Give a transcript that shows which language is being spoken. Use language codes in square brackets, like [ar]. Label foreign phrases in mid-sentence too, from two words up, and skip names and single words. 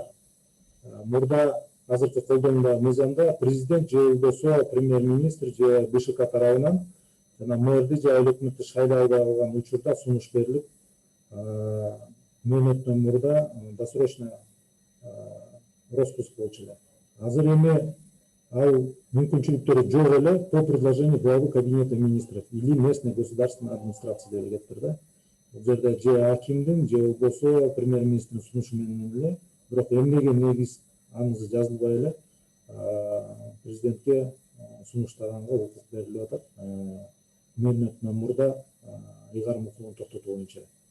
[ky] Мурда азыркы колдонууда мыйзамда президент же болбосо премьер-министр же БШК тарабынан жана мэрди же айыл өкмөттү шайлай албай калган учурда сунуш берилип, мөөнөтүнөн мурда [ru] досрочно распуск [ky] болчу эле. Азыр эми ал мүмкүнчүлүктөрү жок эле [ru] по предложению главы кабинета министров или местной государственной администрации [ky] деп кетиптир да. Бул жерде же акимдин же болбосо премьер-министрдин сунушу менен эле, бирок эмнеге негиз аңызы жазылбай эле президентке сунуштаганга укук берилип атат. Мөөнөтүнөн мурда ыйгарым укугун токтотуу боюнча.